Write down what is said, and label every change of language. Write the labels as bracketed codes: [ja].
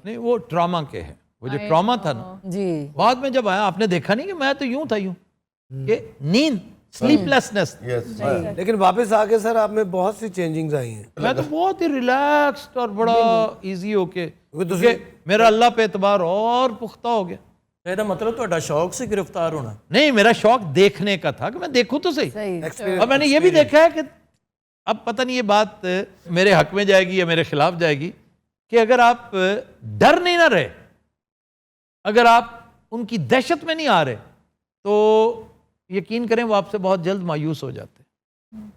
[ur] نہیں وہ ٹراما کے ہیں, وہ جو ٹراما تھا نا, بعد میں جب آیا آپ نے دیکھا نہیں کہ میں تو یوں تھا, یوں کہ نیند, سلیپ لیسنس. لیکن واپس آگے سر آپ میں بہت سی چینجنگز آئی ہیں. میں تو بہت ہی ریلیکسڈ اور بڑا ایزی ہو کے, میرا اللہ پہ اعتبار اور پختہ ہو گیا. [pa] ਇਹਦਾ ਮਤਲਬ ਤੁਹਾਡਾ ਸ਼ੌਕ ਸੀ ਗ੍ਰਿਫਤਾਰ ਹੋਣਾ. [ur] نہیں, میرا شوق دیکھنے کا تھا کہ میں دیکھوں تو صحیح. اور میں نے یہ بھی دیکھا ہے کہ اب پتہ نہیں یہ بات میرے حق میں جائے گی یا میرے خلاف جائے گی, کہ اگر آپ ڈر نہیں نہ رہے, اگر آپ ان کی دہشت میں نہیں آ رہے, تو یقین کریں وہ آپ سے بہت جلد مایوس ہو جاتے ہیں.